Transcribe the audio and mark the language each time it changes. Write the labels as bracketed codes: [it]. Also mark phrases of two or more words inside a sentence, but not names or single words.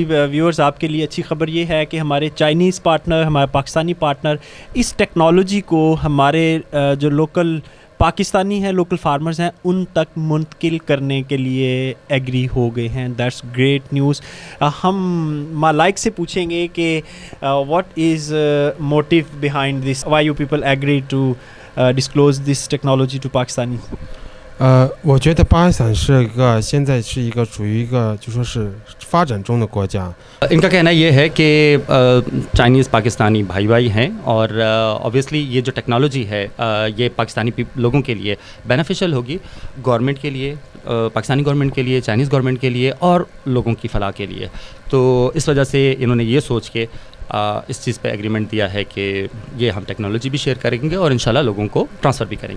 [ur] ویوئرز، آپ کے لیے اچھی خبر یہ ہے کہ ہمارے [en] Chinese partner, [ur] हमारे [en] Pakistani partner [ur] اس ٹیکنالوجی کو ہمارے جو [en] local Pakistani [ur] हैं, [en] local farmers [ur] ہیں، ان تک منتقل کرنے کے لیے ایگری ہو گئے ہیں. [en] That's great news. [ur] ہم ملائک سے پوچھیں گے کہ [en] what is motive behind this, why you people agree to disclose this technology to Pakistani. [zh] 我觉得巴基斯坦现在是一个处于一个就说是发展中的国家。 [ur] ان کا کہنا یہ ہے کہ چائنیز پاکستانی بھائی بھائی ہیں اور اوبویسلی یہ جو ٹیکنالوجی ہے یہ پاکستانی لوگوں کے لیے بینیفیشل ہوگی، گورنمنٹ کے لیے, [en] Pakistani government [ur] کے لیے, [en] Chinese government [ur] کے لیے اور لوگوں کی فلاح کے لیے. تو اس وجہ سے انہوں نے یہ سوچ کے اس چیز پہ ایگریمنٹ دیا ہے کہ یہ ہم ٹیکنالوجی بھی شیئر کریں گے اور ان شاء اللہ لوگوں کو ٹرانسفر بھی کریں گے.